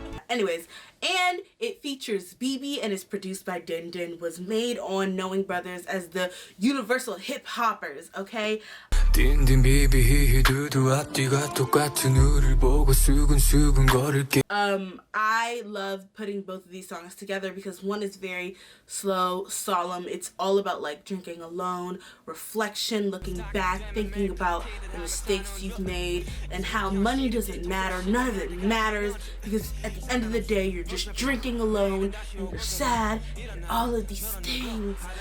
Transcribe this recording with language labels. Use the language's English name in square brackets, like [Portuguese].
[English] Anyways, and it features BB and is produced by Din Din, was made on Knowing Brothers as the Universal Hip Hoppers, okay? [Korean] 딘딘 비비히히 두두 앞뒤가 똑같은 우릴 보고 수근수근 걸을게. [English] I love putting both of these songs together because one is very slow, solemn. It's all about like drinking alone, reflection, looking back, thinking about the mistakes you've made and how money doesn't matter. None of it matters because at the end of the day, you're just drinking alone and you're sad and all of these things.